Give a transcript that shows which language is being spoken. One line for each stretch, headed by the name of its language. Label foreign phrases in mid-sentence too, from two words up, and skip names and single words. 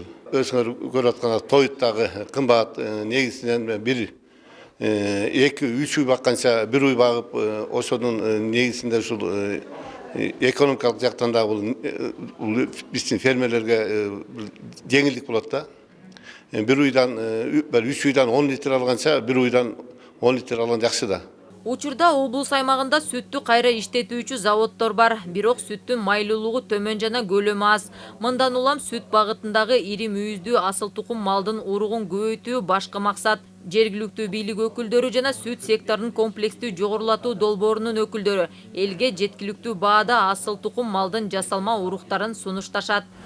Kyrgyz: Өзүңөр көрүп аткан тоюттагы кымбат, негизинен бир 2-3 уй бакканча бир уй багып, ошонун негизинде ушул экономикалык жактан да бул биздин фермерлерге жеңилдик болот да. Бир уйдан, 3 уйдан 10 литр алганча бир уйдан 10 литр алган жақсы да. Учурда облус аймагында сүттү кайра иштетүүчү заводдор бар, бирок сүттүн майлуулугу төмөн жана көлөмү аз. Мындан улам сүт багытындагы ири мүйүздүү асыл тукум малдын уругун көбөйтүү башкы максат. Жергиликтүү бийлик өкүлдөрү жана сүт секторунун комплекстүү жогорулатуу долбоорунун өкүлдөрү элге жеткиликтүү баада асыл тукум малдын жасалма уруктарын сунушташат.